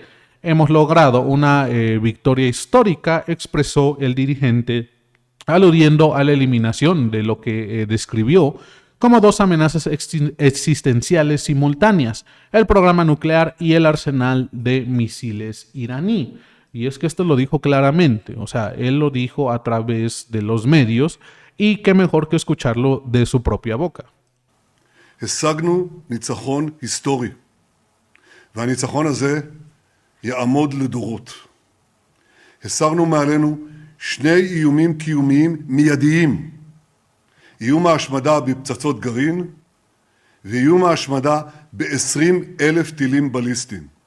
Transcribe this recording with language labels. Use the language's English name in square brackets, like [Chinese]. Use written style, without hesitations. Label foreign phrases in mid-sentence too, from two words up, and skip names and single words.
[Spanish] Hemos logrado una victoria histórica, expresó el dirigente, aludiendo a la eliminación de lo que describió como dos amenazas existenciales simultáneas, el programa nuclear y el arsenal de misiles iraní. Y es que esto lo dijo claramente, o sea, él lo dijo a través de los medios, y qué mejor que escucharlo de su propia boca. [Hebrew] השגנו ניצחון היסטורי, והניצחון הזה יעמוד לדורות. הסרנו מעלינו שני איומים קיומיים מיידיים, איום ההשמדה בפצצות גרעין, ואיום ההשמדה ב-20,000 טילים בליסטיים.